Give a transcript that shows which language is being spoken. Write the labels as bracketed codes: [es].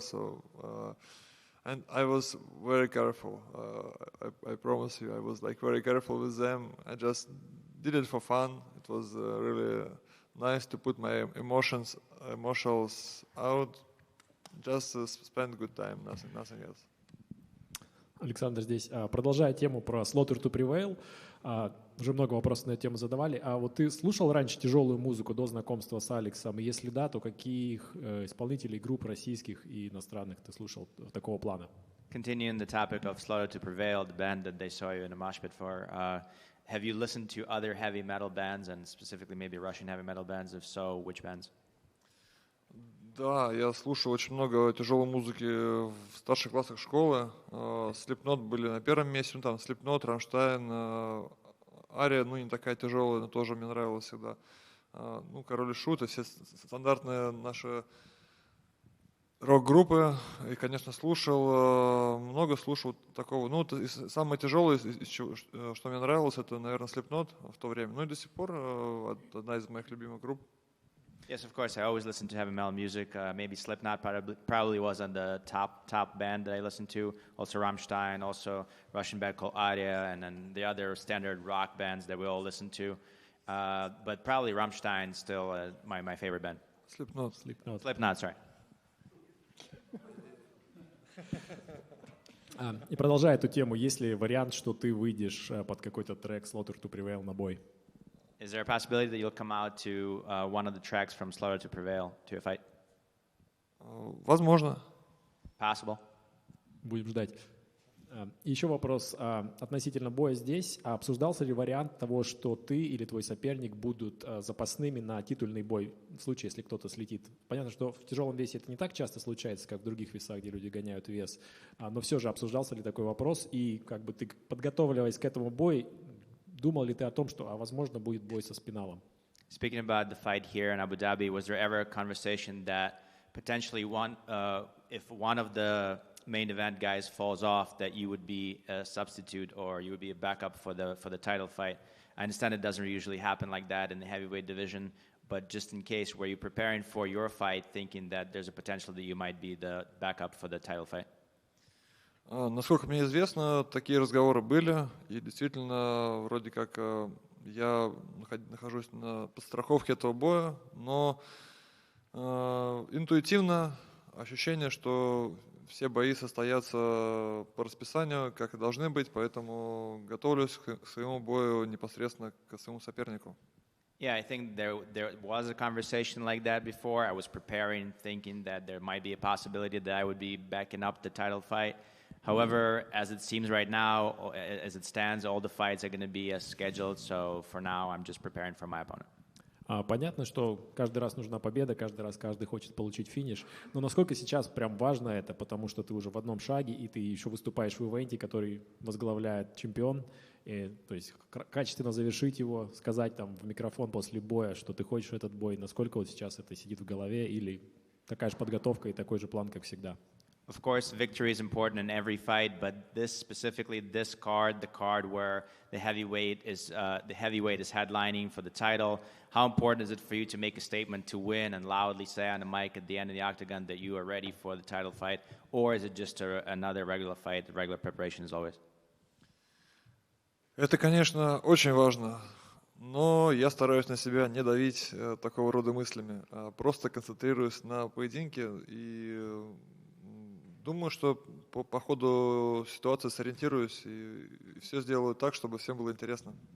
[en] So and I was very careful. I promise you, I was like very careful with them. I just did it for fun. It was really nice to put my emotions out. Just spend good time, nothing else. [ru] Александр здесь. Продолжая тему про Slaughter to Prevail, уже много вопросов на эту тему задавали. А вот ты слушал раньше тяжелую музыку до знакомства с Алексом? И если да, то каких исполнителей, групп российских и иностранных ты слушал такого плана? [en] Continuing the topic of Slaughter to Prevail, the band that they saw you in a mosh pit for, have you listened to other heavy metal bands, and specifically maybe Russian heavy metal bands? If so, which bands? [ru] Да, я слушал очень много тяжелой музыки в старших классах школы. Slipknot были на первом месте, там Slipknot, Rammstein, Ария, не такая тяжелая, но тоже мне нравилась всегда. Король и Шут, все стандартные наши рок-группы, и, конечно, много слушал такого. Ну, самое тяжелое, что мне нравилось, это, наверное, Slipknot в то время. Ну и до сих пор одна из моих любимых групп. [en] Yes, of course. I always listen to heavy metal music. Maybe Slipknot probably was on the top band that I listened to. Also Rammstein, also Russian band called Aria, and then the other standard rock bands that we all listen to. But probably Rammstein still my favorite band. Slipknot. Slipknot, sorry. [ru] И продолжая эту тему, есть ли вариант, что ты выйдешь под какой-то трек Slaughter to Prevail на бой? [en] Is there a possibility that you'll come out to one of the tracks from Slaughter to Prevail to a fight? [ru] Возможно. [en] Possible. [ru] Будем ждать. И еще вопрос относительно боя здесь. Обсуждался ли вариант того, что ты или твой соперник будут запасными на титульный бой в случае, если кто-то слетит? Понятно, что в тяжелом весе это не так часто случается, как в других весах, где люди гоняют вес. Но все же обсуждался ли такой вопрос? И как бы ты, подготавливаясь к этому бою, думал ли ты о том, что, возможно, будет бой со Спиналом? [en] Speaking about the fight here in Abu Dhabi, was there ever a conversation that potentially if one of the main event guys falls off, that you would be a substitute or you would be a backup for the title fight? I understand it doesn't usually happen like that in the heavyweight division, but just in case, were you preparing for your fight thinking that there's a potential that you might be the backup for the title fight? [ru] Насколько мне известно, такие разговоры были, и действительно, вроде как я нахожусь на подстраховке этого боя, но интуитивно ощущение, что все бои состоятся по расписанию, как и должны быть, поэтому готовлюсь к своему бою непосредственно к своему сопернику. [en] Yeah, I think there was a conversation like that before. I was preparing, thinking that there might be a possibility that I would be backing up the title fight. However, as it seems right now, as it stands, all the fights are going to be as scheduled. So for now, I'm just preparing for my opponent. [ru] Понятно, что каждый раз нужна победа, каждый раз каждый хочет получить финиш. Но насколько сейчас прям важно это, потому что ты уже в одном шаге, и ты еще выступаешь в ивенте, который возглавляет чемпион. И, то есть качественно завершить его, сказать там в микрофон после боя, что ты хочешь этот бой. Насколько вот сейчас это сидит в голове, или такая же подготовка и такой же план, как всегда? [en] Of course, victory is important in every fight, but this card, the card where the heavyweight is headlining for the title. How important is it for you to make a statement to win and loudly say on the mic at the end of the octagon that you are ready for the title fight, or is it just another regular fight, regular preparation as always? [ru] Это, конечно, очень важно, но я стараюсь на себя не давить такого рода мыслями, а просто концентрируюсь на поединке и думаю, что по ходу ситуации сориентируюсь и все сделаю так, чтобы всем было интересно.